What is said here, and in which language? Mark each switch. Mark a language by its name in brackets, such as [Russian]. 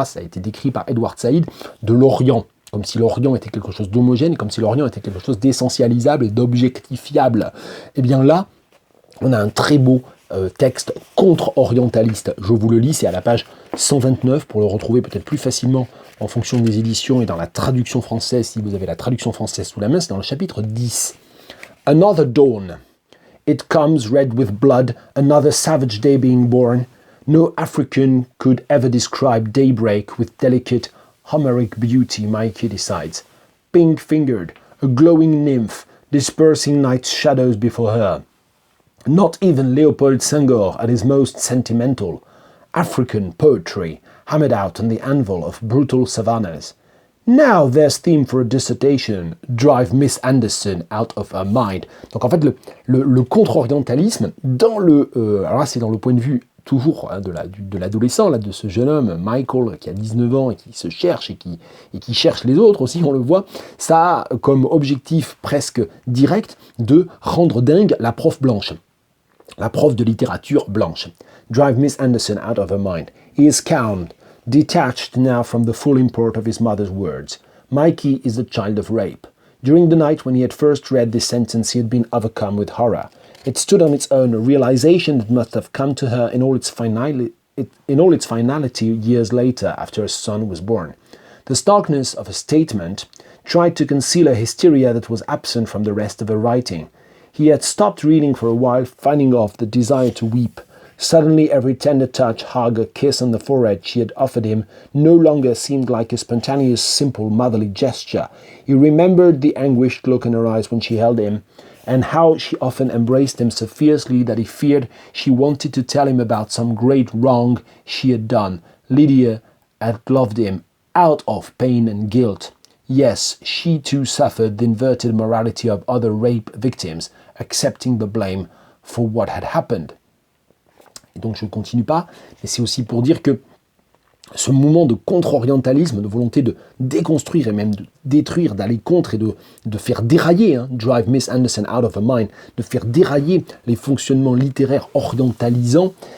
[French] Ça a été décrit par Edward Said de l'Orient, comme si l'Orient était quelque chose d'homogène, comme si l'Orient était quelque chose d'essentialisable et d'objectifiable. Et bien là, on a un très beau texte contre-orientaliste. Je vous le lis, c'est à la page 129, pour le retrouver peut-être plus facilement en fonction des éditions et dans la traduction française, si vous avez la traduction française sous la main, c'est dans le chapitre 10. [English] Another dawn. It comes red with blood, another savage day being born. No African could ever describe daybreak with delicate Homeric beauty, Mikey decides. Pink-fingered, a glowing nymph, dispersing night's shadows before her. Not even Leopold Senghor at his most sentimental. African poetry, hammered out on the anvil of brutal savannas. Now there's theme for a dissertation, drive Miss Anderson out of her mind. [French] Donc en fait, le contre-orientalisme, alors là c'est dans le point de vue toujours de l'adolescent, de ce jeune homme, Michael, qui a 19 ans et qui se cherche et qui cherche les autres aussi, on le voit, ça a comme objectif presque direct de rendre dingue la prof blanche, la prof de littérature blanche. [English] Drive Miss Anderson out of her mind. He is calmed, detached now from the full import of his mother's words. Mikey is the child of rape. During the night when he had first read this sentence, he had been overcome with horror. It stood on its own, a realization that must have come to her in all its finality years later, after her son was born. The starkness of her statement tried to conceal a hysteria that was absent from the rest of her writing. He had stopped reading for a while, finding off the desire to weep. Suddenly every tender touch, hug, or kiss on the forehead she had offered him no longer seemed like a spontaneous, simple, motherly gesture. He remembered the anguished look in her eyes when she held him, and how she often embraced him so fiercely that he feared she wanted to tell him about some great wrong she had done. Lydia had loved him out of pain and guilt. Yes, she too suffered the inverted morality of other rape victims, accepting the blame for what had happened. [French] Et donc je ne continue pas, mais c'est aussi pour dire que ce mouvement de contre-orientalisme, de volonté de déconstruire et même de détruire, d'aller contre et de faire dérailler, [English] drive Miss Anderson out of her mind, [French] de faire dérailler les fonctionnements littéraires orientalisants,